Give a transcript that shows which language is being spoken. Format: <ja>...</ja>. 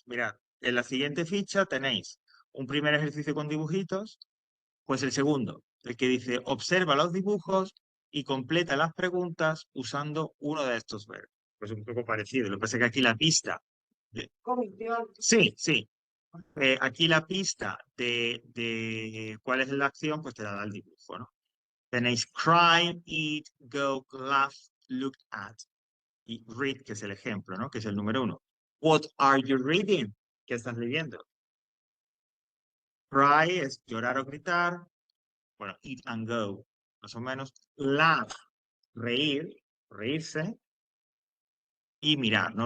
<es>Mirad, en la siguiente ficha tenéis un primer ejercicio con dibujitos, pues el segundo, el que dice observa los dibujos y completa las preguntas usando uno de estos verbos. Pues un poco parecido. Lo que pasa es que aquí la pista. Sí, sí. Aquí la pista de cuál es la acción, pues te la da el dibujo, ¿no?</es> <en>Tenéis cry, eat, go, laugh, look at.</en> <es>Y read, que es el ejemplo, ¿no? Que es el número 1.</es> <en>What are you reading?</en> <es>¿Qué estás leyendo? Cry es llorar o gritar. Bueno, eat and go, más o menos. Laugh, reír, reírse. Y mirar, ¿no?</es>